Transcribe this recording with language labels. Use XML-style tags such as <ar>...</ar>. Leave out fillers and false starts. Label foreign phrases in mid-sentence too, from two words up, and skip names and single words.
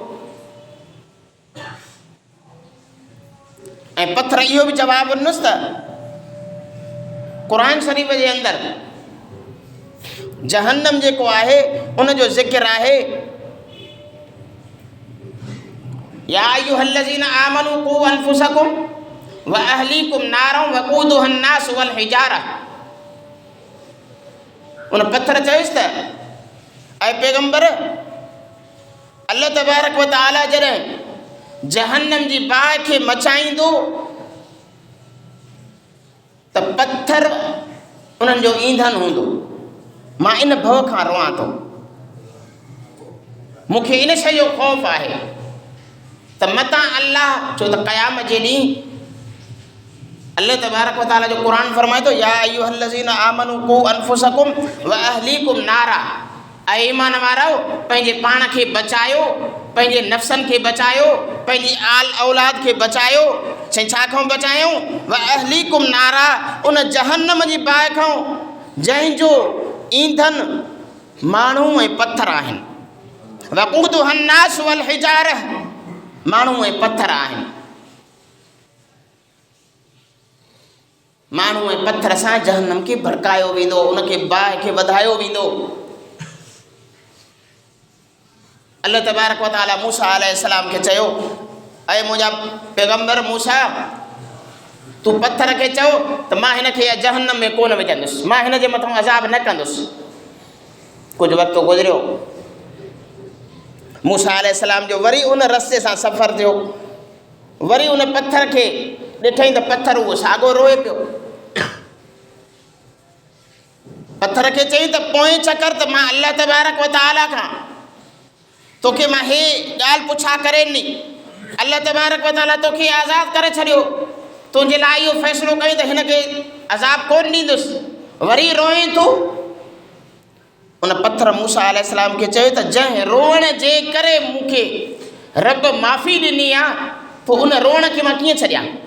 <sd>ऐं पत्थर इहो बि जवाबु ॾिनुसि त क़ुरान शरीफ़ जे अंदरि जहन्नम जेको आहे उन जो ज़िक्र आहे,</sd> <ar>يا أيها الذين آمنوا قوا أنفسكم وأهليكم نارا وقودها الناس والحجارة.</ar> <sd>उन पत्थर चयुसि त ऐं पैगंबर,</sd> <ar>الله تبارك وتعالى</ar> <sd>जॾहिं जहन्नम जी बाहि खे मचाईंदो त पत्थर उन्हनि जो ईंधन हूंदो, मां इन भव खां रोआं थो, मूंखे इन शइ जो ख़ौफ़ आहे त मतां अल्लाह, छो त क़यामत जे ॾींहुं</sd> <ar>الله تبارك وتعالى</ar> <sd>जो क़ुरान फरमाए थो,</sd> <ar>يا أيها الذين آمنوا قوا أنفسكم وأهليكم نارا,</ar> <sd>ऐं ईमान वारो पंहिंजे पाण खे बचायो, पंहिंजे नफ़्सनि खे बचायो, पंहिंजी आल औलाद खे बचायो। छा खां बचायूं?</sd> <ar>وأهليكم نارا,</ar> <sd>उन जहन्नम जी बाहि खां जंहिंजो ईंधन माण्हू ऐं पत्थर आहिनि।</sd> <ar>وقودها الناس والحجارة,</ar> <sd>माण्हू ऐं पत्थर आहिनि। माण्हू ऐं पत्थर सां जहन्नम खे भड़कायो वेंदो, उनखे बाहि खे वधायो वेंदो।</sd> <ar>الله تبارك وتعالى</ar> <sd>मूसा अलैहिस्सलाम खे चयो, ऐं मुंहिंजा पैगंबर मूसा, तूं पत्थर खे चओ त मां हिन खे जहन्नम में कोन विझंदुसि, मां हिन जे मथां अज़ाब न कंदुसि। कुझु वक़्तु गुज़रियो, मूसा अलैहिस्सलाम जो वरी उन रस्ते सां सफ़र थियो, वरी उन पत्थर खे ॾिठई त पत्थर उहो साॻियो रोए पियो। पत्थर खे चई त पोएं चकर त मां</sd> <ar>الله تبارك وتعالى</ar> <sd>खां तोखे मां हे ॻाल्हि पुछा करे ॾिनी,</sd> <ar>الله تبارك وتعالى</ar> <sd>तोखे आज़ादु करे छॾियो, तुंहिंजे लाइ इहो फ़ैसिलो कई त हिन खे अज़ाब कोन ॾींदुसि, वरी रोए तूं। उन पत्थर मूसा अलैहिस्सलाम खे चयो त जंहिं रोअण जे करे मूंखे रब माफ़ी ॾिनी आहे, पोइ उन रोअण खे मां कीअं छॾियां?</sd>